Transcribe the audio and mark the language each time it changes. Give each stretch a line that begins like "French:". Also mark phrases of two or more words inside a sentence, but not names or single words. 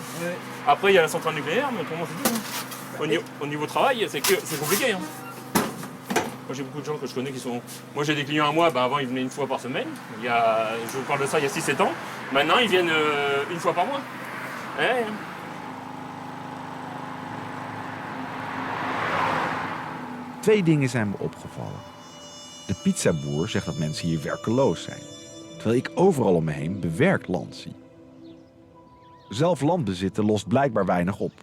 French: Ouais. Après, il y a la centrale nucléaire, mais pour moi, c'est tout. Hein. Au niveau travail, c'est compliqué. Hein. Moi, j'ai beaucoup de gens que je connais qui sont... Moi, j'ai des clients à moi, avant, ils venaient une fois par semaine. Je vous parle de ça il y a 6-7 ans. Maintenant, ils viennent une fois par mois. Ouais.
Dutch: Twee dingen zijn me opgevallen. De pizzaboer zegt dat mensen hier werkeloos zijn, terwijl ik overal om me heen bewerkt land zie. Zelf land bezitten lost blijkbaar weinig op.